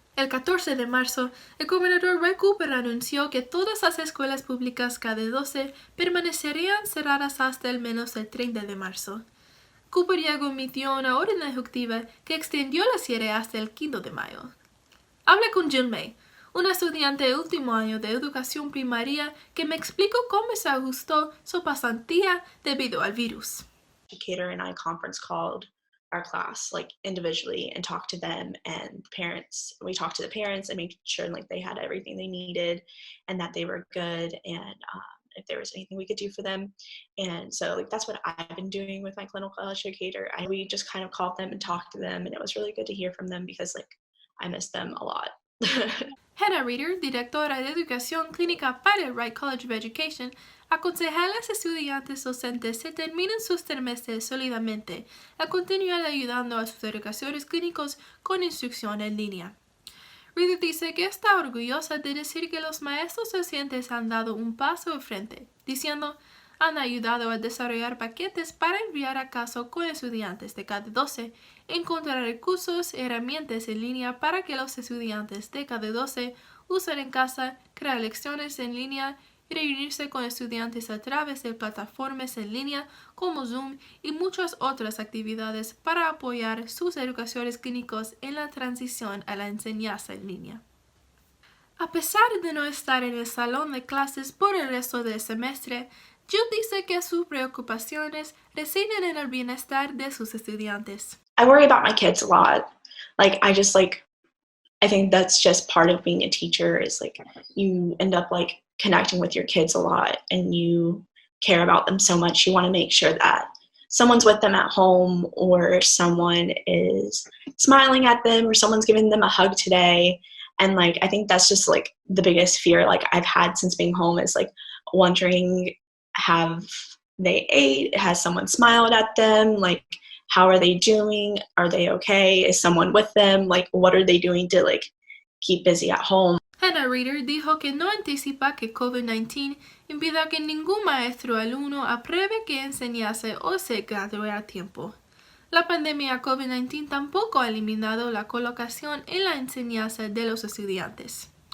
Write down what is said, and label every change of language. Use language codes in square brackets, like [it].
[es] El 14 de marzo, el gobernador Roy Cooper anunció que todas las escuelas públicas K-12 permanecerían cerradas hasta al menos el 30 de marzo. Cooper ya emitió una orden ejecutiva que extendió la cierre hasta el 5 de mayo. Hablé con Jill May, una estudiante de último año de educación primaria, que me explicó cómo se ajustó su pasantía debido al virus. [en] Educator and I conference called our class like individually and talked to them and parents. We talked to the parents and made sure like they had everything they needed and that they were good, and if there was anything we could do for them. And so like that's what I've been doing with my clinical educator. We just kind of called them and talked to them, and it was really good to hear from them because like I miss them a lot. [es] Hannah Reeder, directora de Educación Clínica para el Wright College of Education, aconseja a los estudiantes docentes que terminen sus trimestres sólidamente a continuar ayudando a sus educadores clínicos con instrucción en línea. Reeder dice que está orgullosa de decir que los maestros docentes han dado un paso al frente, diciendo: "Han ayudado a desarrollar paquetes para enviar a casa con estudiantes de K-12, encontrar recursos y herramientas en línea para que los estudiantes de K-12 usen en casa, crear lecciones en línea y reunirse con estudiantes a través de plataformas en línea como Zoom y muchas otras actividades para apoyar sus educadores clínicos en la transición a la enseñanza en línea". A pesar de no estar en el salón de clases por el resto del semestre, Jill dice que sus preocupaciones residen en el bienestar de sus estudiantes. [en] I worry about my kids a lot. I think that's just part of being a teacher is like you end up like connecting with your kids a lot and you care about them so much. You want to make sure that someone's with them at home or someone is smiling at them or someone's giving them a hug today. And like, I think that's just like the biggest fear like I've had since being home is like wondering, have they ate? Has someone smiled at them? Like, how are they doing? Are they okay? Is someone with them? Like, what are they doing to like keep busy at home? [es] Hannah Reader dijo que no anticipa que COVID-19 impida que ningún maestro o alumno apruebe que enseñase o se gradúe a tiempo. La pandemia COVID-19 tampoco ha eliminado la colocación en la enseñanza de los estudiantes.